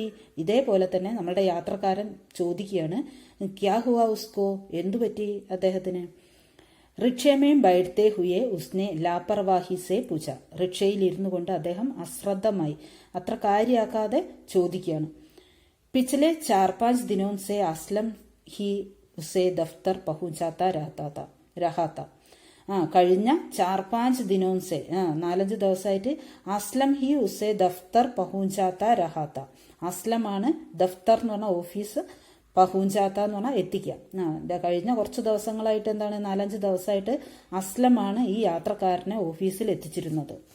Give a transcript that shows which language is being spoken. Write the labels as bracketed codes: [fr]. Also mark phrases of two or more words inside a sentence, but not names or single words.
[ml] ഇതേപോലെ തന്നെ നമ്മളുടെ യാത്രക്കാരൻ ചോദിക്കുകയാണ്, [hi] क्या हुआ उसको, [ml] എന്തു പറ്റി അദ്ദേഹത്തിന്? [hi] रिक्शे में बैठते हुए उसने लापरवाही से पूछा, [ml] റിക്ഷയിൽ ഇരുന്നു കൊണ്ട് അദ്ദേഹം അശ്രദ്ധമായി, അത്ര കാര്യമാക്കാതെ ചോദിക്കുകയാണ്. [hi] पिछले 4-5 दिनों से असलम ही उसे दफ्तर पहुंचाता रहा കഴിഞ്ഞ 4-5 दिनों से 4-5 ദിവസമായിട്ട് असलम ही उसे दफ्तर पहुंचाता रहता, [ml] അസ്ലമാണ് ദഫ്തർ എന്ന് പറഞ്ഞാൽ ഓഫീസ്, പഹുഞ്ചാത്ത എന്ന് പറഞ്ഞാൽ എത്തിക്കുക. കഴിഞ്ഞ കുറച്ച് ദിവസങ്ങളായിട്ട് എന്താണ്, 4-5 ദിവസമായിട്ട് അസ്ലമാണ് ഈ യാത്രക്കാരനെ ഓഫീസിൽ എത്തിച്ചിരുന്നത്.